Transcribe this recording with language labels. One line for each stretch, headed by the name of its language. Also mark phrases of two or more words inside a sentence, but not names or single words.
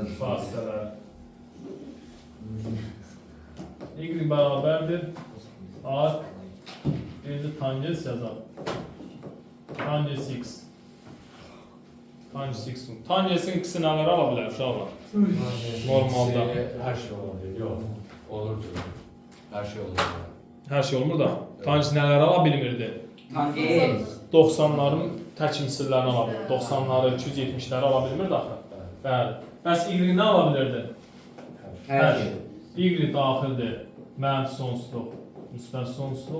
Azerbaijani: xassələr. Y bərabərdir. Ark birinci tangens yazaq. Tangens x. Tangens x. Tangensin ikisi nələr ala bilər uşaqlar? Normalda.
Turkish: Her şey olabilir. Yok. Olur diyor. Her şey olur.
Azerbaijani: Hər şey olmur da. Tangens nələr ala bilmirdi? Tangens. 90'ların tək misillərini ala bilir. 90'ları, 270'ləri ala bilmirdi axı. Bəli. Bəs y nə ala bilirdi?
Turkish: Her şey.
Azerbaijani: Y daxildir. Mənfi sonsuzluq, müsbət sonsuzluq.